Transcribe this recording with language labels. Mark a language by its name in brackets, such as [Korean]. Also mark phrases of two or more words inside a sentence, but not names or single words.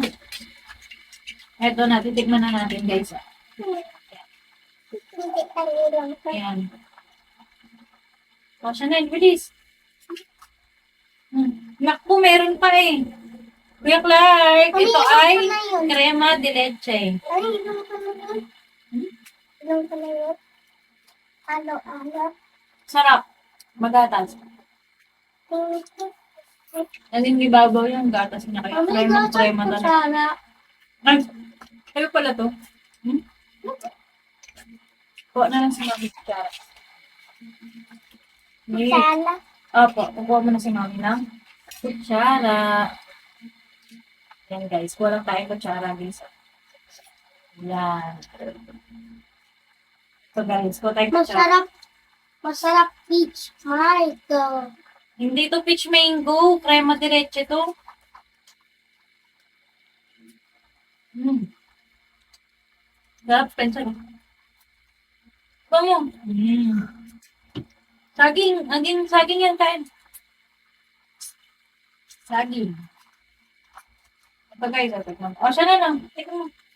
[Filipino] Ito na, titikman na natin guys. Ayan. O, Chanel, bilis. Naku, meron pa eh. Kuya Clark, ito ay crema de leche. Ay, ilang pala yun? Ilang pala yun? Alo-alo. Sarap. Magatas. Aling ibabaw yung gatas niya. Kaya crema talaga. Kutsara. Ay, kayo pala to. Kuha na lang si Mami kutsara. Kutsara. Opo, kukuha mo na si Mami ng kutsara. Yan guys, kuha lang tayong kutsara guys. Yan. [English] So guys, [Filipino] kuha tayong kutsara. Masarap. Masarap [English] peach. Mango. [Filipino] Hindi to [English] peach mango, [Filipino] crema de leche to. Sarap, Spencer. Kuha mo. Saging yan kain. Saging. Ito guys, tignan mo. O, siya na lang. Tignan mo.